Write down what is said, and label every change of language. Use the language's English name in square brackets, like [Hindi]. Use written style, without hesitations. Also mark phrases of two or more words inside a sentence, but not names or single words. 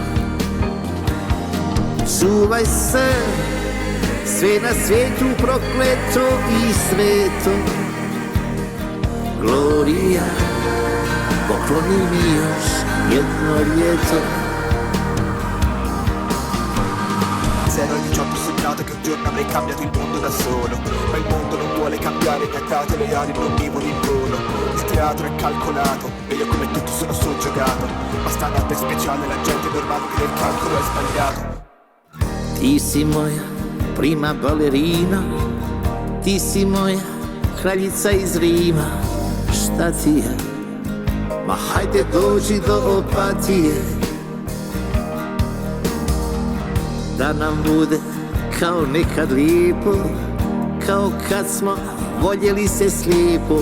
[Croatian] Čuvaj se, sve na svijetu prokleto i sveto. Gloria, pokloni mi još jedno ljeto. [Italian] 018 ho sognato che un giorno avrei cambiato il mondo da solo, ma il mondo non vuole cambiare, mi ha dato le ali, non vivo in volo. Il teatro è calcolato e io come tutti sono soggiogato, ma sta notte speciale la gente normale che nel calcolo è sbagliato. [Croatian] Ti si moja prima balerina, ti si moja kraljica iz Rima. Šta ti je? Ma hajde dođi do Opatije, da nam bude kao nekad lijepo, kao kad smo voljeli se slijepo.